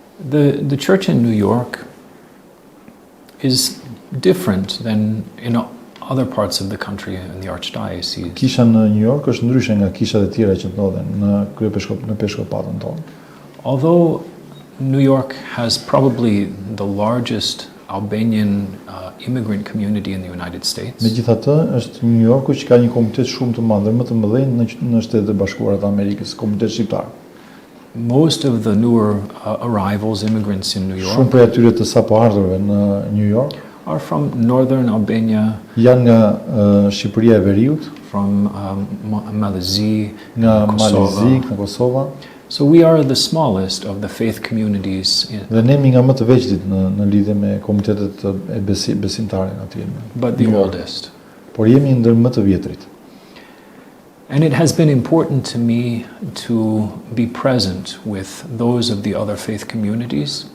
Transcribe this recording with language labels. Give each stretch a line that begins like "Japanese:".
English: The church in New York is different than in other parts of the country in the archdiocese.
Albanian: Kisha në New York është ndryshe nga kishat e tjera që ndodhen në Peshkopatën tonë.
English: Although New York has probably the largest Albanian immigrant community in the United States.
Albanian: Megjithatë, është New Yorku që ka një komunitet shumë të madh, më të mëdhenj në Shtetet e Bashkuara të Amerikës, komunitet shqiptar.
English: Most of the newer arrivals, immigrants in New York.
Albanian: Shumë prej atyre të sapo ardhurve në New York
English: are from northern Albania.
Albanian: Janë nga Shqipëria e Veriut,
English: from Malezi,
Albanian: nga Malezi, nga Kosova.
English: So we are the smallest of the faith communities.
Albanian: Dhe ne jemi nga më të veçlit në lidhje me komunitetet e besimtare atje.
English: But the oldest.
Albanian: Por jemi ndër më të vjetrit.
English: And it has been important to me to be present with those of the other faith communities.